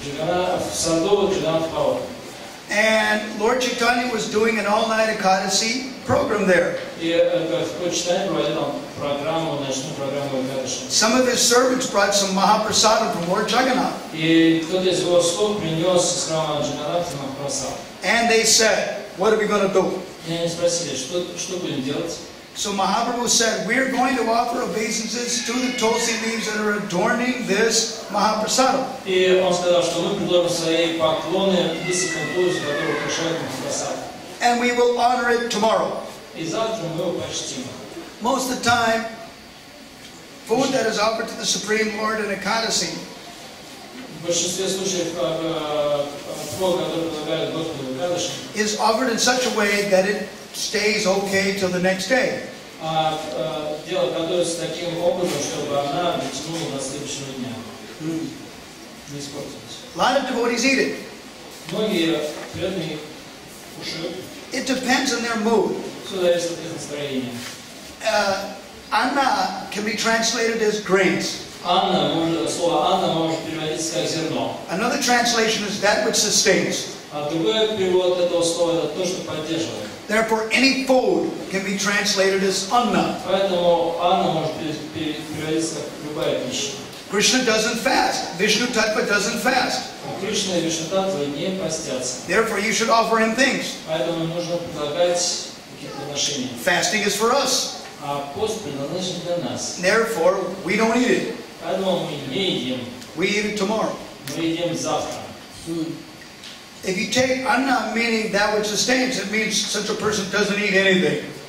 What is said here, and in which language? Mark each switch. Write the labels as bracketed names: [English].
[Russian] в саду Джаганнат Валлабха. [English] And Lord Chaitanya was doing an all-night Ekadasi program there. [Russian] И в читании проводил программу, ночную программу Экадаши. [English] Some of his servants brought some Mahaprasadam from Lord Jagannath. [Russian] И кто-то из его слуг принес из храма Джаганната Махапрасад. [English] And they said, what are we going to do? [Russian] И они спросили, что будем делать? [English] So Mahaprabhu said, we're going to offer obeisances to the Tulsi leaves that are adorning this Mahaprasadam. [Russian] И он сказал, что мы предложим свои поклоны листикам Тулси, которые украшают Махапрасад. [English] And we will honor it tomorrow. [Russian] И завтра мы его почтим. [English] Most of the time, food that is offered to the Supreme Lord in Ekadasi [Russian] В большинстве случаев плод, который предлагают Господу Экадаши, [English] is offered in such a way that it stays okay till the next day. [Russian] дело готовится таким образом, чтобы она дотянула до следующего дня. Не испортилась. [English] A lot of devotees eat it. [Russian] Многие преданные кушают. [English] It depends on their mood. [Russian] Все зависит от их настроения. [English] Anna can be translated as grains. [Russian] Слово «Анна» может переводиться как «зерно». [English] Another translation is that which sustains. [Russian] А другой перевод этого слова – это то, что поддерживает. [English] Therefore, any food can be translated as anna. [Russian] Поэтому «Анна» может переводиться как любая пища. [English] Krishna doesn't fast. Vishnu Tattva doesn't fast. [Russian] Кришна и Вишну-таттва не постятся. [English] Therefore, you should offer him things. [Russian] Поэтому нужно предлагать какие-то подношения. [English] Fasting is for us. [Russian] А пост предназначен для нас. [English] Therefore, we don't eat it. [Russian] Поэтому мы не едим. [English] We eat it tomorrow. [Russian] Мы едим завтра. [English] If you take anna meaning that which sustains, it means such a person doesn't eat anything.